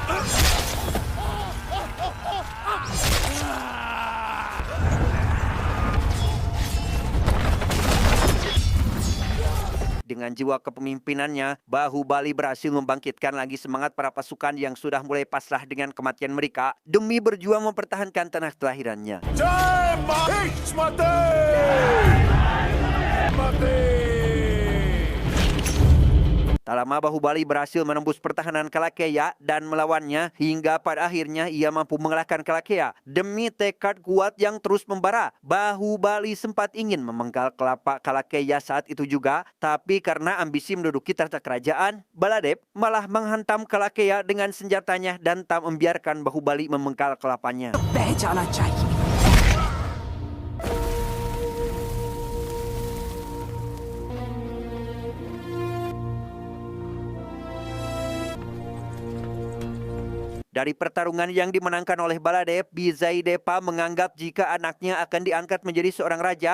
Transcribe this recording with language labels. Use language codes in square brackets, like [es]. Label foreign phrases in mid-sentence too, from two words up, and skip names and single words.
[id] Dengan jiwa kepemimpinannya, Bahubali berhasil membangkitkan lagi semangat para pasukan yang sudah mulai pasrah dengan kematian mereka demi berjuang mempertahankan tanah kelahirannya. [hi] जय महिष्मते [id] Tak lama Bahubali berhasil menembus pertahanan Kalakeya dan melawannya hingga pada akhirnya ia mampu mengalahkan Kalakeya. Demi tekad kuat yang terus membara, Bahubali sempat ingin memenggal kelapa Kalakeya saat itu juga, tapi karena ambisi menduduki tahta kerajaan, Baladev malah menghantam Kalakeya dengan senjatanya dan tak membiarkan Bahubali memenggal kelapanya. [hi] बह जाना चाहिए। [id] Dari pertarungan yang dimenangkan oleh Baladev, Bijaydepa menganggap jika anaknya akan diangkat menjadi seorang raja.